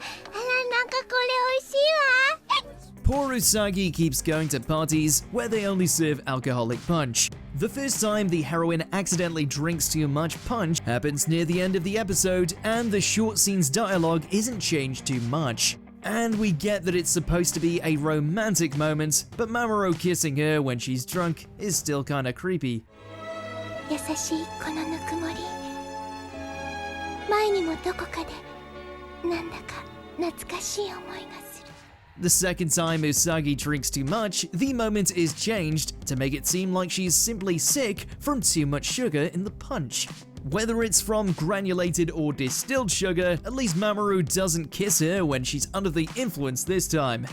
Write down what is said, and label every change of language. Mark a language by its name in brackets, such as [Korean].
[Japanese] あら、なんかこれ美味しいわ。 [English] Poor Usagi keeps going to parties where they only serve alcoholic punch. The first time the heroine accidentally drinks too much punch happens near the end of the episode, and the short scene's dialogue isn't changed too much. And we get that it's supposed to be a romantic moment, but Mamoru kissing her when she's drunk is still kinda creepy. [Japanese] 優しいこのぬくもり。前にもどこかでなんだか懐かしい思いがする。 [English] The second time Usagi drinks too much, the moment is changed to make it seem like she's simply sick from too much sugar in the punch. Whether it's from granulated or distilled sugar, at least Mamoru doesn't kiss her when she's under the influence this time.